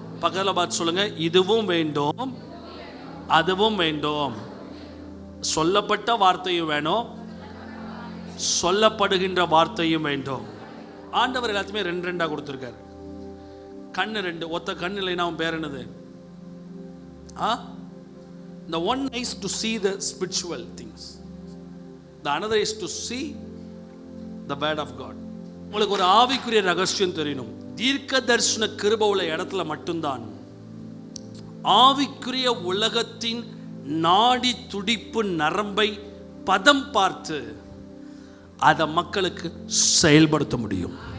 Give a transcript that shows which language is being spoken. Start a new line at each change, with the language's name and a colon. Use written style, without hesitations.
Tamil: பக்கத்தில் பார்த்து சொல்லுங்க, இதுவும் வேண்டும் அதுவும் வேண்டும். சொல்லப்பட்ட வார்த்தையும் வேணும், சொல்லப்படுகின்ற வார்த்தையும் வேண்டும். ஆண்டவர் எல்லாத்தையுமே ரெண்டு ரெண்டாக கொடுத்துருக்காரு. கண்ணு ரெண்டு, ஒத்த கண்ணு இல்லைன்னா அவன் பேர் என்னது?
English: The one is to see the spiritual things, the another is to see the word of God.
Tamil: உங்களுக்கு ஒரு ஆவிக்குரிய ரகசியம் தெரியணும். தீர்க்க தரிசன கிருபை உள்ள இடத்துல மட்டும்தான் ஆவிக்குரிய உலகத்தின் நாடி துடிப்பு நரம்பை பதம் பார்த்து அதை மக்களுக்கு செயல்படுத்த முடியும்.